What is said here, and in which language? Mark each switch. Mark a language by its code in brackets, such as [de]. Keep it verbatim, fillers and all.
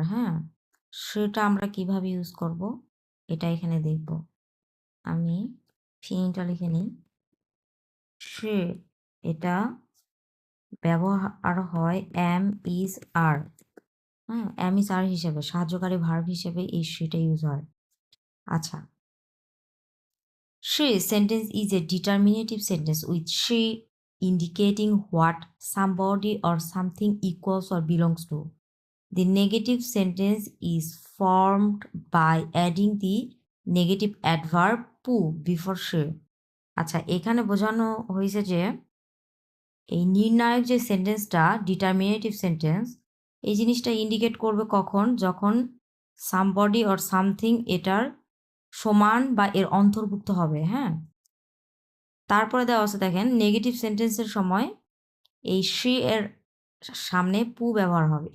[bn] হ্যাঁ, সেটা আমরা কিভাবে ইউজ করব এটা এখানে দেখব। আমি ফিনিটা লিখে নিই। সে এটা ব্যবহার হয় এম ইজ আর। হ্যাঁ, এম ইজ আর হিসেবে সাহায্যকারী ভার্ব হিসেবে এই সেটা ইউজ হয়। আচ্ছা, [en] she sentence is a determinative sentence with she indicating what somebody or something equals or belongs to. The negative sentence is formed by adding the negative adverb "-pu" before she. [bn] আচ্ছা, এখানে বোঝানো হয়েছে যে এই নির্ণায়ক যে সেন্টেন্সটা, ডিটারমিনেটিভ সেন্টেন্স, এই জিনিসটা ইন্ডিকেট করবে কখন, যখন সামবডি অর সামথিং এটার সমান বা এর অন্তর্ভুক্ত হবে। হ্যাঁ, তারপরে দেওয়া আছে, দেখেন নেগেটিভ সেন্টেন্সের সময় এই সি এর সামনে পু ব্যবহার হবে।